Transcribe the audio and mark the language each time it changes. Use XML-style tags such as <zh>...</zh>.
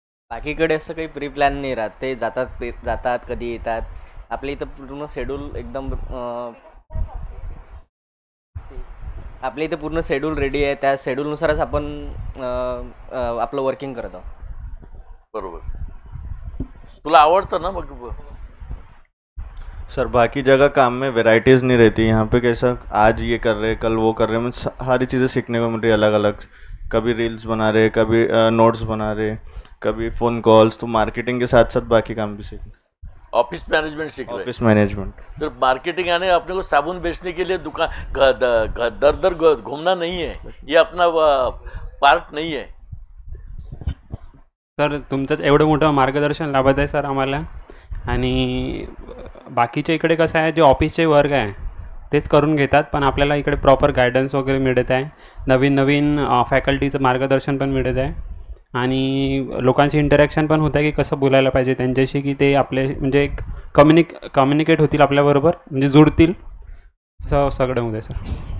<mr>बाकीकडे असं काही pre plan नाही राहत. ते जातात कधी येतात. आपल्या इथं पूर्ण शेड्यूल एकदम रेडी आहे. त्या शेड्यूलनुसारच आपण आपलं वर्किंग करत आहोत. बरोबर. तुला आवडतं ना? मग</mr> <hi>सर बाकी जगह काम में वैरायटीज़ नहीं रहती. यहाँ पे कैसा आज ये कर रहे कल वो कर रहे, मतलब सारी चीज़ें सीखने को मिल रही है अलग अलग. कभी रील्स बना रहे, कभी नोट्स बना रहे, कभी फ़ोन कॉल्स. तो मार्केटिंग के साथ साथ बाकी काम भी सीखने. ऑफिस मैनेजमेंट सीख रहे. ऑफिस मैनेजमेंट सिर्फ मार्केटिंग आने अपने को साबुन बेचने के लिए दुकान दर दर घूमना नहीं है, ये अपना पार्ट नहीं है.</hi> <mr>सर तुमचंच एवढं मोठं मार्गदर्शन लाभत आहे सर आम्हाला. आणि बाकीच्या इकडे कसं आहे, जे ऑफिसचे वर्क आहे तेच करून घेतात, पण आपल्याला इकडे प्रॉपर गायडन्स वगैरे मिळत आहे. नवीन नवीन फॅकल्टीचं मार्गदर्शन पण मिळत आहे. आणि लोकांशी इंटरॅक्शन पण होतं आहे की कसं बोलायला पाहिजे त्यांच्याशी, की ते आपले म्हणजे एक कम्युनिकेट होतील आपल्याबरोबर, म्हणजे जुळतील, असं सगळं होतं आहे सर.</mr>